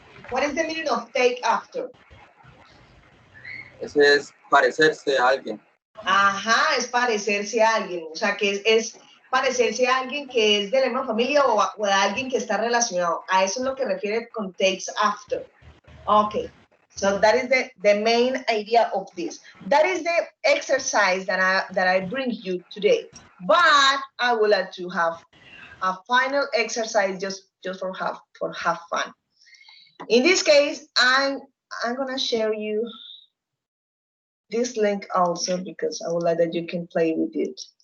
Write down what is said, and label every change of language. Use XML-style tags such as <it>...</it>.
<en>What is the meaning of take after?</en> <es>Ese es parecerse a alguien. Ajá, es parecerse a alguien. O sea, que es parecerse a alguien que es de la misma familia o a alguien que está relacionado. A eso es lo que refiere con takes after. Okay.</es> <en>So that is the main idea of this. That is the exercise that I bring you today. But I would like to have a final exercise just for have fun. In this case, I'm gonna share you this link also, because I would like that you can play with it.</en>